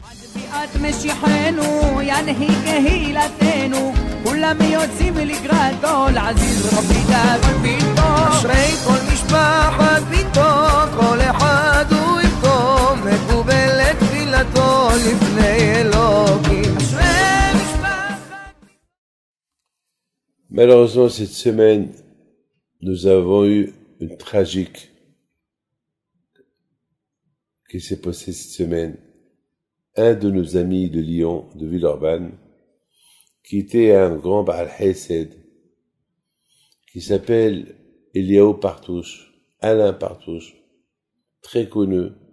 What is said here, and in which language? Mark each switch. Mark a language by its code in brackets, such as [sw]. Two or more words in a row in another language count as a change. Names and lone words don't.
[he] אשרי כל משפחת ביתו, כל אחד הוא איתו, מקובל לתפילתו לפני אלוקים. אשרי משפחת. [fr] Malheureusement, cette semaine, nous avons eu une tragique qui s'est passée cette semaine. Un de nos amis de Lyon, de Villeurbanne, qui était un grand [he] בעל חסד, [fr] qui s'appelle Eliaou Partouche, Alain Partouche, très connu.